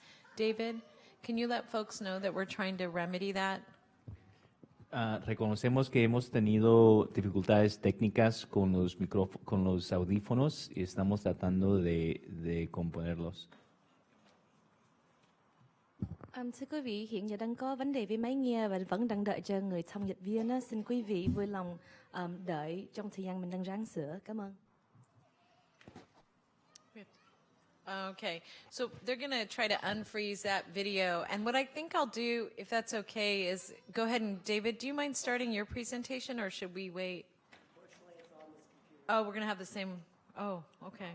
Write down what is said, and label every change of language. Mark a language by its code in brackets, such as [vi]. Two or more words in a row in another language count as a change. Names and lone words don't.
[en] David, can you let folks know that we're trying to remedy that? [es] Reconocemos que hemos tenido dificultades técnicas con los audífonos y estamos tratando de componerlos. [vi] Thưa quý vị, hiện giờ đang có vấn đề với máy nghe và vẫn đang đợi cho người thông dịch viên á. Xin quý vị vui lòng đợi trong thời gian mình đang ráng sửa. Cảm ơn. [en] Okay, so they're going to try to unfreeze that video. And what I think I'll do, if that's okay, is go ahead and, David, do you mind starting your presentation or should we wait? Unfortunately, it's on this computer. Oh, we're going to have the same, oh, okay.